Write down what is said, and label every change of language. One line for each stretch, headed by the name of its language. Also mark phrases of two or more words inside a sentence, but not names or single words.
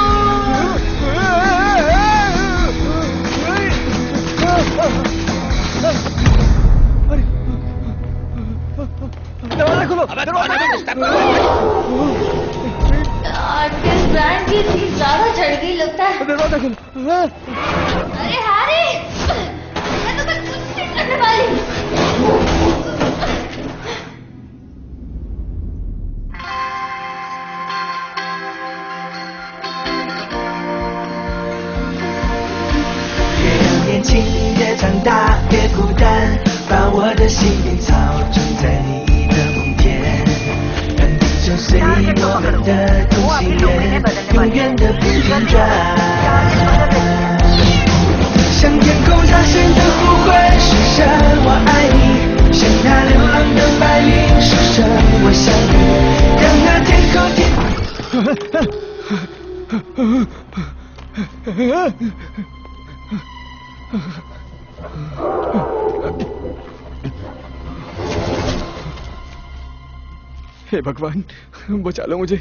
Hindi: दरवाजा खोलो। इस ब्रांड की फीस ज्यादा चढ़ गई लगता है। दरवाजा खोलो। अरे हारी, मैं तो कुछ नहीं करने वाली।
Chinese: 越长大越孤单，把我的心灵操纵在你的梦田，让地球随我们的同心圆，永远的不停转。向天空大声的呼唤，说声我爱你，像那流浪的白领说声我想你，让那天空
Hindi: हे भगवान बचा लो मुझे।